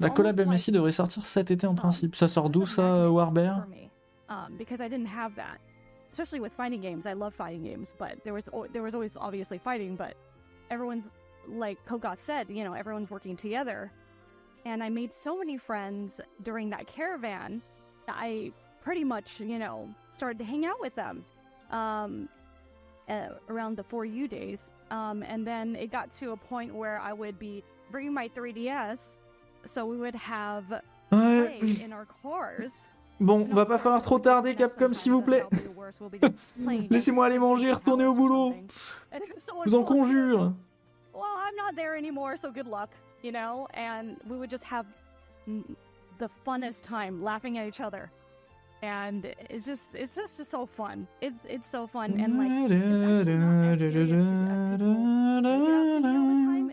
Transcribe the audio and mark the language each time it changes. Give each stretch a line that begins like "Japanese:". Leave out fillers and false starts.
French: la collab MSI devrait sortir cet été en principe. Ça sort d'où ça, Warbear?
English: Because I didn't have that, especially with fighting games. I love fighting games, but there was always obviously fighting, but everyone's, like Kogot said, you know, everyone's working together. And I made so many friends during that caravan that I pretty much, you know, started to hang out with them around the 4U days. And then it got to a point where I would be bringing my 3DS, so we would have play in our cars.
French: Bon, va pas falloir trop tarder, Capcom, s'il vous plaît. Laissez-moi aller manger et retourner au boulot. Je vous en conjure.
English: Well, I'm not there anymore, so good luck, you know? And we would just have the funnest time laughing at each other. And it's just so fun. It's so fun, and like, it's actually not as serious as people make it out to be all the time.